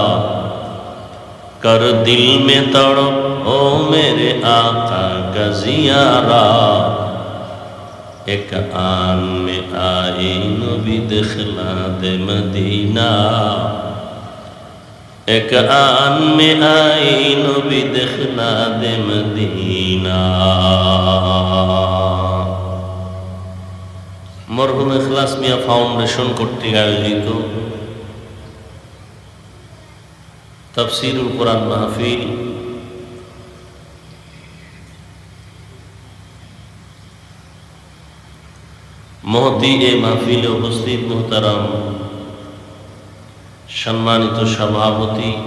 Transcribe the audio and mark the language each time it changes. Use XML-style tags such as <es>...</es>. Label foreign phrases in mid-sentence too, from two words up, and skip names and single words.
<ur>کر دل میں تڑپ ہو میرے آقا کا زیارہ. ایک آن میں آئی نبی دخلا دے مدینہ. ایک آن میں آئی نبی دخلا دے مدینہ.</ur> <bn>মরহুম ইখলাস মিয়া ফাউন্ডেশন কর্তৃক আয়োজিত তাফসীরুল কোরআন মাহফিল মহতি এই মাহফিলে উপস্থিত মুহতারাম সম্মানিত সভাপতি,</bn>